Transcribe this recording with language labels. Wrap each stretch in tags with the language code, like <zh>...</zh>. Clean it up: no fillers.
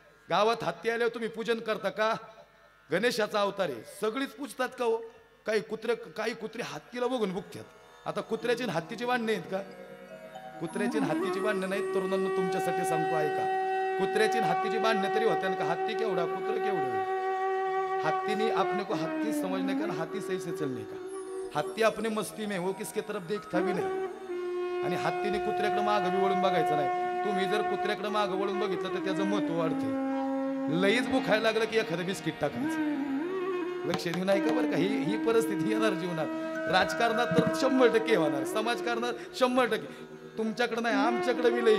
<mr>गावात हत्ती आल्यावर तुम्ही पूजन करता का? गणेशाचा अवतार आहे. सगळीच पूजतात का हो? काही कुत्रे हत्तीला बघून भुकतात. आता कुत्र्याची हत्तीची भांडणे आहेत का? कुत्र्याची हत्तीची भांडणं नाहीत तरुणांना. तुमच्यासाठी सांगतो ऐका. कुत्र्याची हत्तीची भांडणं तरी होत्या का? हत्ती केवढा कुत्र केवढं.</mr> <hi>हत्ती ने अपने को हत्ती समझने का, हाथी सही से चलने का. हत्ती अपने मस्ती में वो किसके तरफ देखता भी नाही.</hi> <mr>आणि हत्तीने कुत्र्याकडे मागं बी वळून बघायचं नाही. तुम्ही जर कुत्र्याकडे मागं वळून बघितलं तर त्याचं महत्व वाढते. लईच बुखायला लागलं की एखादं बिस्किट टाकायचं. लक्ष देऊ नाही का बरं का? ही परिस्थिती येणार जीवनात. राजकारणात तर 100% होणार. समाजकारणात 100%. तुमच्याकडे नाही आमच्याकडे बी लई.</mr>